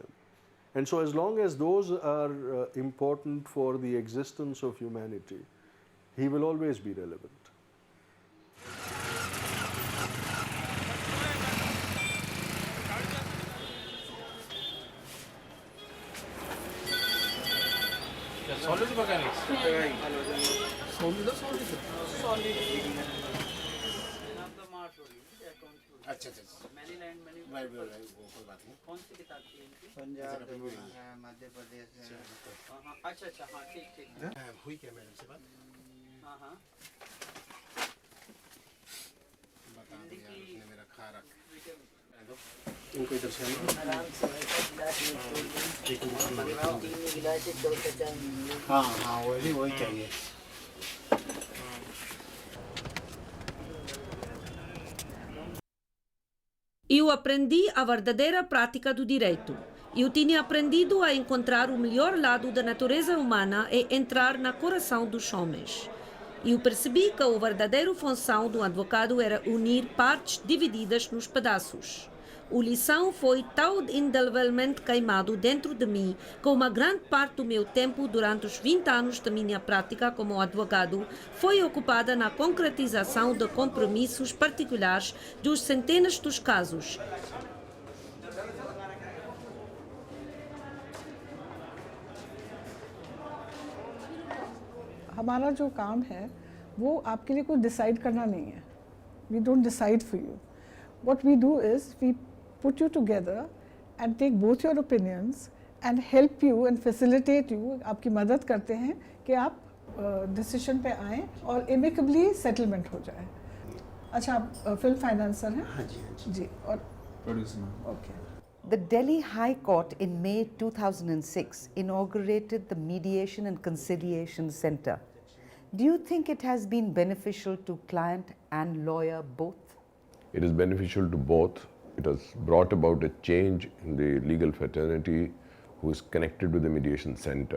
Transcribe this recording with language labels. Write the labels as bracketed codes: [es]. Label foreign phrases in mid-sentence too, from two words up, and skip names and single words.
[en] And so as long as those are important for the existence of humanity, he will always be relevant. Solid mechanics. [hi] अच्छा अच्छा भाई भाई वो कोई बात नहीं. कौन सी किताब थी इनकी? पंजाब मध्य प्रदेश अच्छा अच्छा हाँ ठीक ठीक हुई क्या मैडम से बात? हाँ हाँ बता दिया उसने मेरा खा रख इनको इधर से हाँ हाँ वही चाहिए. [pt] Eu aprendi a verdadeira prática do direito. Eu tinha aprendido a encontrar o melhor lado da natureza humana e entrar no coração dos homens. Eu percebi que a verdadeira função do advogado era unir partes divididas nos pedaços. A lição foi tão indelevelmente queimado dentro de mim que uma grande parte do meu tempo durante os 20 anos da minha prática como advogado foi ocupada na concretização de compromissos particulares dos centenas dos casos. [hi] हमारा जो काम है वो आपके लिए कुछ डिसाइड करना नहीं है. [en] We don't decide for you. What we do is we put you together and take both your opinions and help you and facilitate you. [hi] आपकी मदद करते हैं कि आप डिसीजन पे आएँ और [en] amicably settlement [hi] हो जाए. अच्छा, आप [en] film financer [hi] हैं? हाँ जी. जी. और प्रोड्यूसर. ओके. [en] The Delhi High Court in May 2006 inaugurated the Mediation and Conciliation Center. Do you think it has been beneficial to client and lawyer both? It is beneficial to both. It has brought about a change in the legal fraternity who is connected with the mediation center.